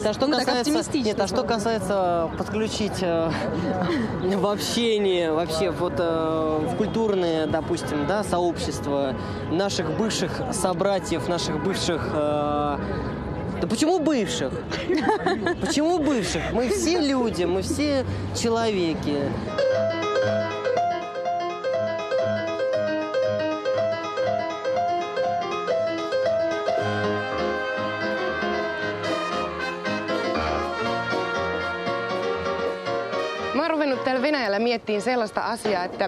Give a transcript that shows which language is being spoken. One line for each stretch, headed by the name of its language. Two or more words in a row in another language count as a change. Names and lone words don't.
Russian: Нет, а что касается подключить в общении, вообще вот в культурные, допустим, да, сообщества наших бывших собратьев, наших бывших Да почему бывших? Почему бывших? Мы все люди, мы все человеки.
Finnish: Mä oon ruvennut täällä Venäjällä miettimään sellaista asiaa, että